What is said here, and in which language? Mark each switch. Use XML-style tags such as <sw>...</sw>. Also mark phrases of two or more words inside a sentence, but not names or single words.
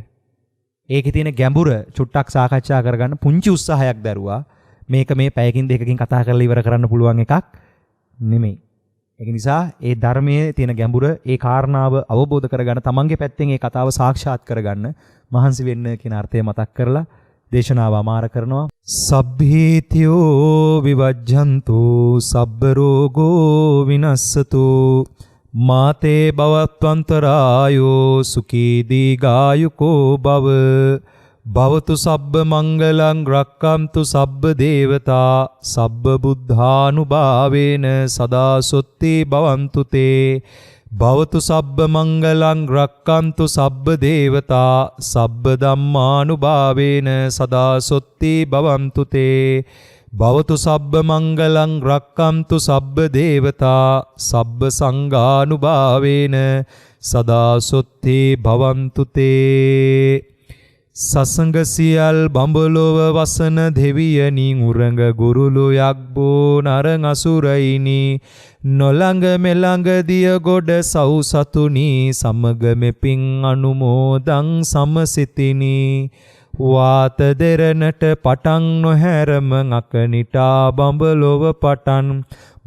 <si>ඒකේ තියෙන ගැඹුර චුට්ටක් සාකච්ඡා කරගන්න පුංචි උත්සාහයක් දරුවා. මේක මේ පැයකින් දෙකකින් කතා කරලා ඉවර කරන්න පුළුවන් එකක් නෙමෙයි. ඒක නිසා ඒ ධර්මයේ තියෙන ගැඹුර ඒ කාරණාව අවබෝධ කරගන්න තමන්ගේ පැත්තෙන් ඒ කතාව සාක්ෂාත් කරගන්න මහන්සි වෙන්න කියන අර්ථය මතක් කරලා දේශනාව අමාර කරනවා.</si> <pi>සබ්බීතියෝ විවජ්ජන්තු සබ්බ රෝගෝ විනස්සතු මාතේ භවත්වන්තරායෝ සුඛී දීඝායුකෝ භව භවතු සබ්බ මංගලං රක්ඛන්තු සබ්බ දේවතා සබ්බ බුද්ධානුභාවේන සදා සොත්ති භවන්තු තේ භවතු සබ්බ මංගලං රක්ඛන්තු සබ්බ දේවතා සබ්බ ධම්මානුභාවේන සදා සොත්ති භවන්තු තේ භවතු සබ්බ මංගලං රක්ඛන්තු සබ්බ දේවතා සබ්බ සංඝානුභාවේන සදා සොත්ති භවන්තු තේ</pi> <si>සසංග සියල් බඹලොව වසන දෙවියනි උරඟ ගුරුළු යක්බෝ නරං අසුරයිනි නොළඟ මෙළඟ දිය ගොඩ සව් සතුනි සමග මෙපින් අනුමෝදං සමසිතිනි වාත දෙරණට පටන් නොහැරම අකනිටා බඹලොව පටන්</si>